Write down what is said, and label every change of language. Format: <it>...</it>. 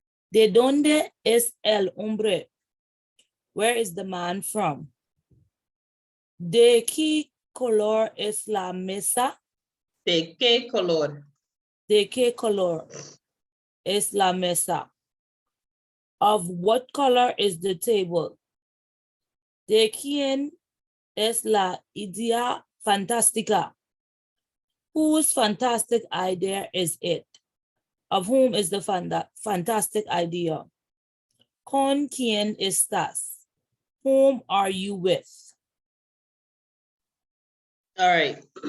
<es>¿De dónde es el hombre?</es> <en>Where is the man from?</en> <es>¿De qué color es la mesa? ¿De qué color? ¿De qué color es la mesa?</es> <en>Of what color is the table?</en> <es>¿De quién es la idea fantástica?</es> <en>Whose fantastic idea is it? Of whom is the fantastic idea?</en> <es>¿Con quién estás?</es> <en>Whom are you with? All right.</en>